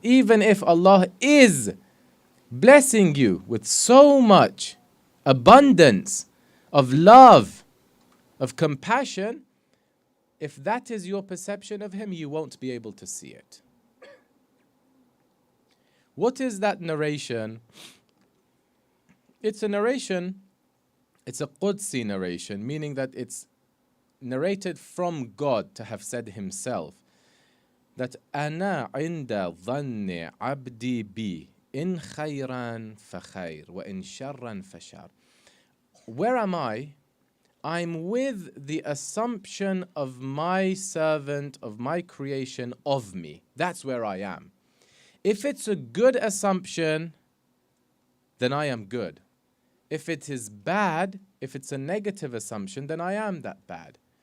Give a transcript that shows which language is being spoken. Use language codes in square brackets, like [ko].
[en] Even if Allah is blessing you with so much abundance of love, of compassion, if that is your perception of Him, you won't be able to see it. What is that narration? It's a narration, it's a Qudsi narration, meaning that it's narrated from God to have said Himself. [ar] That أنا عند ظن عبدي بي إن خيرا فخير وإن شرا فشر. [en] Where am I? I'm with the assumption of my servant, of my creation, of me. That's where I am. If it's a good assumption, then I am good. If it is bad, if it's a negative assumption, then I am that bad.